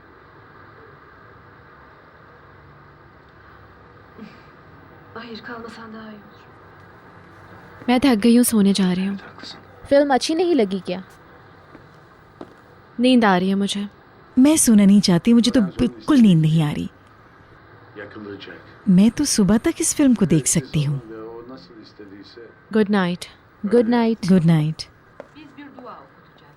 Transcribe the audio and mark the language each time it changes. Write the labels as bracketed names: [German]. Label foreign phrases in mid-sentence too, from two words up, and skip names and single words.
[Turkish] Hayır, kalmasan daha iyi olur. [Hindi] मैं थक गई हूँ, सोने जा रही हूँ। [Turkish] Evet, haklısın. [Hindi] फिल्म अच्छी नहीं लगी क्या? नींद आ रही है मुझे। मैं सोना नहीं चाहती, मुझे तो बिल्कुल नींद नहीं आ रही। [Turkish] Yakılacak. [Hindi] मैं तो सुबह तक इस फिल्म को देख सकती हूँ। [Turkish] Ve o nasıl istediyse [English] Good night. Good night. Good night. [Turkish] Biz bir dua okutacağız.